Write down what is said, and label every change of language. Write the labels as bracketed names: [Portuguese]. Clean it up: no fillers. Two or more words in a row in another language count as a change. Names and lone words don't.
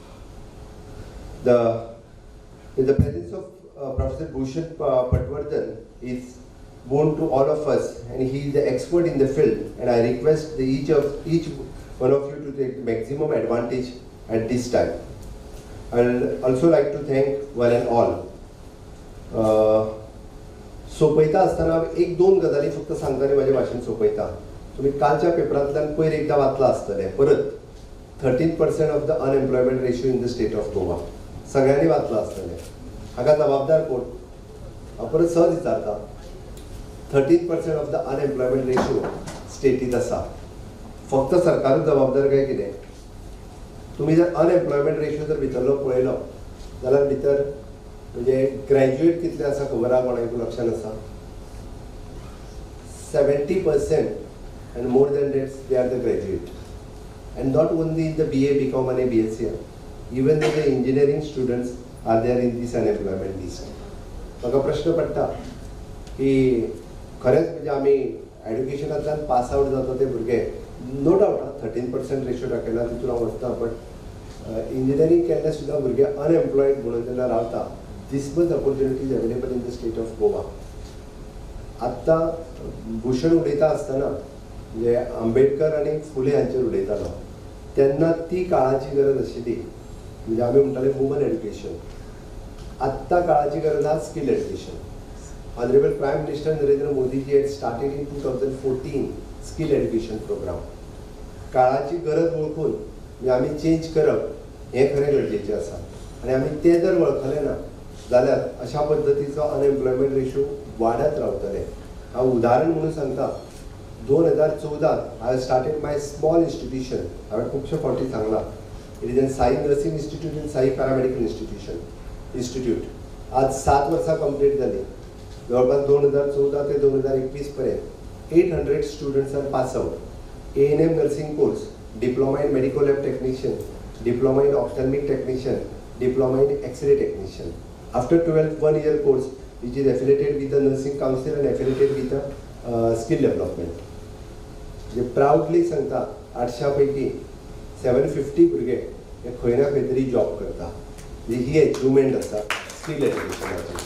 [English] In the presence of Professor Bhushan Patwardhan is known to all of us, and he is the expert in the field, and I request each one of you to take maximum advantage at this time. I will also like to thank one and all. [Marathi] सोपयता असताना एक दोन गजाली फक्त सांगताना माझे भाषण सोपयता. [Konkani] तुम्ही कालच्या पेपरांतल्यान पयर एकदा वाचला आसतले परत [English] 13% of the unemployment ratio in the state of Goa. [Konkani] सगळ्यांनी वाचला आसतले. हाका जबाबदार कोण? परत सहज विचारता. [English] 13% of the unemployment ratio [Konkani] स्टेटीत आसा. फक्त सरकारच जबाबदार काय कितें? तुम्ही जर [English] unemployment ratio [Konkani] जर भितरलो पळयलो जाल्यार भितर म्हणजे ग्रॅज्युएट कितले आसा खबर आहा कोणाक लक्षात आसा? [English] 70% and more than that they are the graduate, and not only in the BA, BCom and BSc, even the engineering students are there in this unemployment list. [Konkani] म्हाका प्रश्न पडटा की खरेंच म्हणजे आमी एड्युकेशनांतल्यान [English] pass out [Konkani] जाता ते भुरगे [English] no doubt [Konkani] 13% रेशियो दाखयला तितून हांव वचता, [English] but engineering [Konkani] केल्ले सुद्दां भुरगे अनएम्प्लॉयड म्हणून तेन्ना रावता. [English] This much opportunities available in the state of Goa. [Konkani] आत्ता भूषण उलयता आसतना म्हणजे आंबेडकर आनी फुले हांचेर उलयतालो तेन्ना ती काळाची गरज आशिल्ली. म्हणजे आमी म्हणटाले [English] woman education. [Konkani] आत्ता काळाची गरज आहा [English] skill education. Honourable Prime Minister नरेंद्र मोदीजी had started in 2014 skill education programme. [Konkani] काळाची गरज वळखून म्हणजे आमी चेंज करप हें खरें गरजेचें आसा, आनी आमी तें जर वळखलें ना जाल्यार अशा पद्दतीचो [English] unemployment ratio [Konkani] वाडत रावतले. हांव उदाहरण म्हणून सांगता. [English] 2014 I started my small institution. [Konkani] हांवें खुबशे फावटी सांगलां. [English] It is an Sai Nursing Institute and Sai Paramedical Institute. [Konkani] आज 7 वर्सां कंप्लीट जाली. [Marathi] जवळपास 2014 ते 2021 पर्यंत [English] 800 students are pass out. A&M nursing course, diploma in medical lab technician, diploma in ophthalmic technician, diploma in X-ray technician. After 12th 1-year course which is affiliated with the nursing council and affiliated with the skill development. [Konkani] जे प्राउडली सांगता 800 पैकी 750 भुरगे हे खंय ना खंय तरी जॉब करता. ही अचिवमेंट आसा स्कील एड्युकेशनाची.